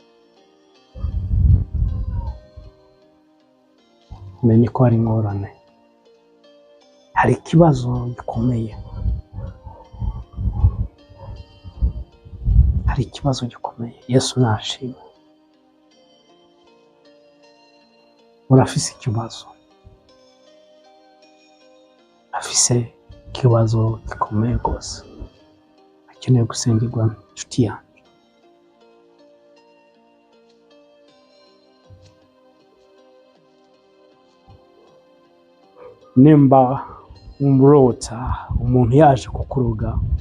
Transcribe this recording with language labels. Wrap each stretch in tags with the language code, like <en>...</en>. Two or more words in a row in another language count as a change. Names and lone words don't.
<rn>menye ko hari ingorane, hari ikibazo gikomeye, hari ikibazo gikomeye. Yesu nashimwe. Urafise ikibazo, afise ikibazo gikomeye rwose, akeneye gusengerwa inshuti yanjye. Nimba umurota umuntu yaje kukuroga</rn>